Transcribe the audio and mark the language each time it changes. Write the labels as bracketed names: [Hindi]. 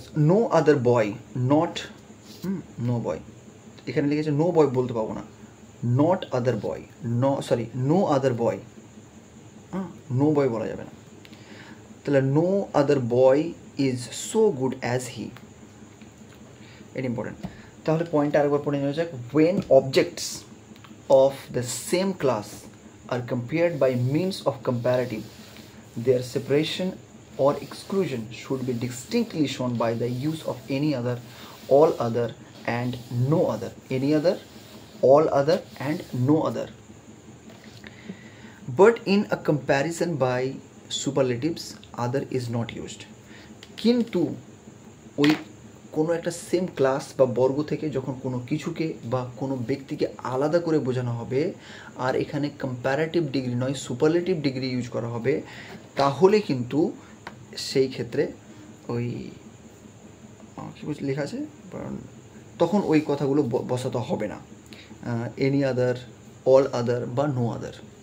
[English] no other boy, not no boy, [Bangla] এখানে লিখেছে [English] no boy [Bangla] বলতে পাবো না, [English] not other boy, no other boy, no boy [Bangla] বলা যাবে না। [English] তাহলে no other boy is so good as he, এটা important. [Bangla] তাহলে পয়েন্টটা আরেকবার পড়ে নেওয়া যাক। [English] When objects of the same class are compared by means of comparative, their separation or exclusion should be distinctly shown by the use of any other, all other and no other, any other, all other and no other. But in a comparison by superlatives, other is not used. [Bangla] কিন্তু ওই কোনো একটা same class বা বর্গ থেকে যখন কোনো কিছুকে বা কোনো ব্যক্তিকে আলাদা করে বোঝানো হবে আর এখানে কম্প্যারেটিভ ডিগ্রি নয় সুপারলেটিভ ডিগ্রি ইউজ করা হবে, তাহলে কিন্তু সেই ক্ষেত্রে ওই কী লেখা আছে, তখন ওই কথাগুলো বসাতে হবে না, এনি আদার, অল আদার বা নো আদার।